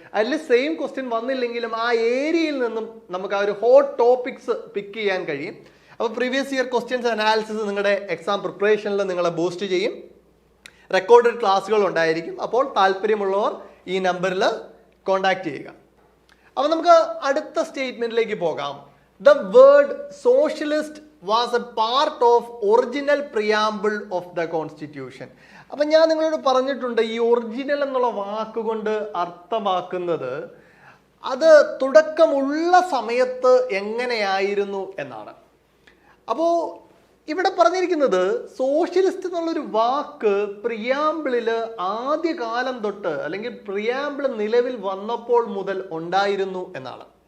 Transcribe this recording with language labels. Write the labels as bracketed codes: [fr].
[ml] അതിൽ same question വന്നില്ലെങ്കിലും ആ ഏരിയയിൽ നിന്നും നമുക്ക് ആ ഒരു ഹോട്ട് ടോപ്പിക്സ് പിക്ക് ചെയ്യാൻ കഴിയും. അപ്പോൾ പ്രീവിയസ് ഇയർ ക്വസ്റ്റ്യൻസ് അനാലിസിസ് നിങ്ങളുടെ എക്സാം പ്രിപ്പറേഷനിൽ നിങ്ങളെ ബൂസ്റ്റ് ചെയ്യും. റെക്കോർഡഡ് ക്ലാസ്സുകൾ ഉണ്ടായിരിക്കും. അപ്പോൾ താല്പര്യമുള്ളവർ ഈ നമ്പറിൽ കോൺടാക്ട് ചെയ്യുക. അപ്പോൾ നമുക്ക് അടുത്ത സ്റ്റേറ്റ്മെന്റിലേക്ക് പോകാം. [en] The word socialist was a part of original preamble of the constitution. [ml] അപ്പം ഞാൻ നിങ്ങളോട് പറഞ്ഞിട്ടുണ്ട്, ഈ ഒറിജിനൽ എന്നുള്ള വാക്കുകൊണ്ട് അർത്ഥമാക്കുന്നത് അത് തുടക്കമുള്ള സമയത്ത് എങ്ങനെയായിരുന്നു എന്നാണ്. അപ്പോൾ ഇവിടെ പറഞ്ഞിരിക്കുന്നത് സോഷ്യലിസ്റ്റ് എന്നുള്ളൊരു വാക്ക് പ്രിയാമ്പിളിൽ ആദ്യകാലം തൊട്ട്, അല്ലെങ്കിൽ പ്രിയാമ്പിൾ നിലവിൽ വന്നപ്പോൾ മുതൽ ഉണ്ടായിരുന്നു എന്നാണ്.